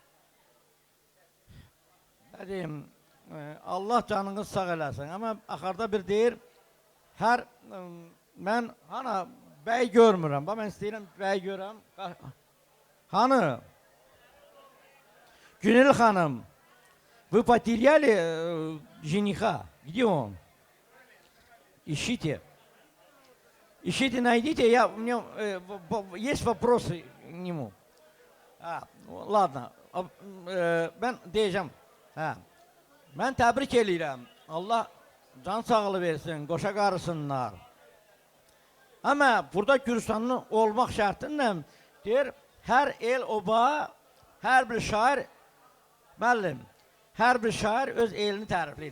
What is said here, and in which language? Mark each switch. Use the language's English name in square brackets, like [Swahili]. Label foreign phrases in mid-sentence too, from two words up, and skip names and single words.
[Azerbaijani] Nə deyim, Allah canınız sağ eləsin. Amma axarda bir deyir, mən hana bəy görmürəm. Mən istəyirəm bəy görəm. Hanı? Günel xanım, [Russian] вы потеряли жениха? Где он? Ищите. Ищите, найдите. У меня есть вопросы к нему. [Azerbaijani] Ладно. Ben deyəcəm. Mən təbrik edirəm. Allah can sağlığı versin, qoşa qarısınlar. Amma burada Gürüstanlı olmaq şərtinlə deyir, hər el oba, hər bir şair, müəllim, hər bir şair öz elini tərifləyir.